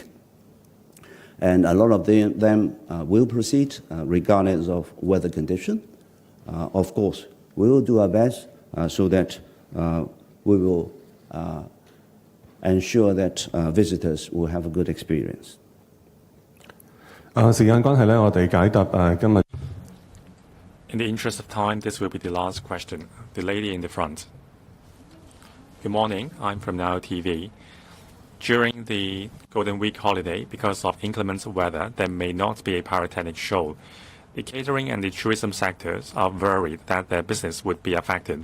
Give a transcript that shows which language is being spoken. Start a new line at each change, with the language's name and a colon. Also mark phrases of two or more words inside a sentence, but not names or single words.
English: And a lot of them will proceed regardless of weather condition. Of course, we will do our best so that we will ensure that visitors will have a good experience.
Cantonese: 時間關係咧，我哋解答今日。
English: In the interest of time, this will be the last question. The lady in the front. Good morning. I'm from Now TV. During the Golden Week holiday, because of inclement weather, there may not be a pyrotechnic show. The catering and the tourism sectors are worried that their business would be affected.